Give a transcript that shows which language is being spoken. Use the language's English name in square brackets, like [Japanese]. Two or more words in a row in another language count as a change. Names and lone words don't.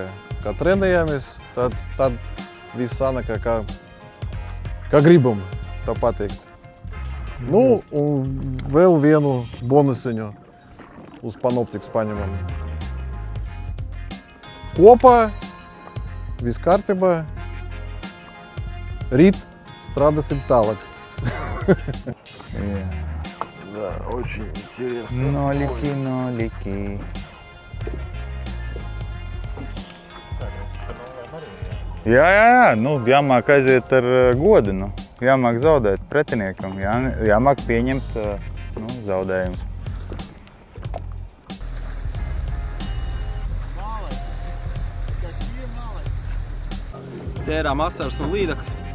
[Latvian] Kā trenējamies, tad viss sanaka, kā gribam, tā pateikt. Nu, un vēl vienu bonusiņu uz panoptikas paņemam. Kopā, viss kārtībā. Rīt strādāsim tālāk. [Russian] Да, очень интересно. [Latvian] Noliki. Jā, nu, jāmāk aiziet ar godu, nu. Jāmāk zaudēt pretiniekam, jāmāk pieņemt zaudējumus. Ķērām asaras un līdakas.